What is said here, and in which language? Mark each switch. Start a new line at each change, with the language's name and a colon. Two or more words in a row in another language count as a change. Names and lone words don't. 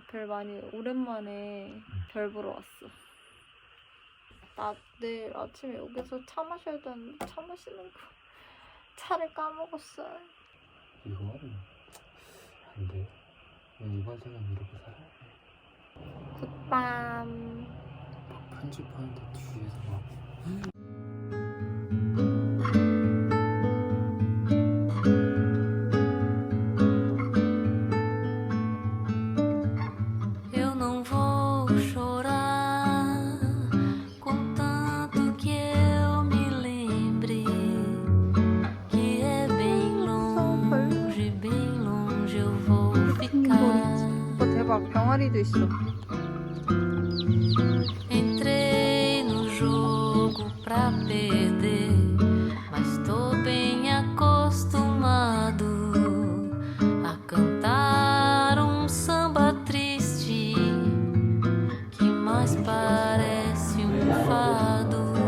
Korean: 별 많이, 오랜만에 별 보러 왔어. 나 내일 아침에 여기서 차 마셔야 되는데, 차 마시는 거. 차를 까먹었어요. 이거 안 돼. 이번 생은 이러고 살아야 돼. 굿밤. 편집하는데 뒤에서 막.
Portuguese: Eu não vou chorar, contanto que eu me lembre que é bem longe eu vou ficar.
Korean: 대박, 병아리도 있어.
Portuguese: Entrei no jogo pra perder, mas tô bem acostumado a cantar samba triste que mais parece fado.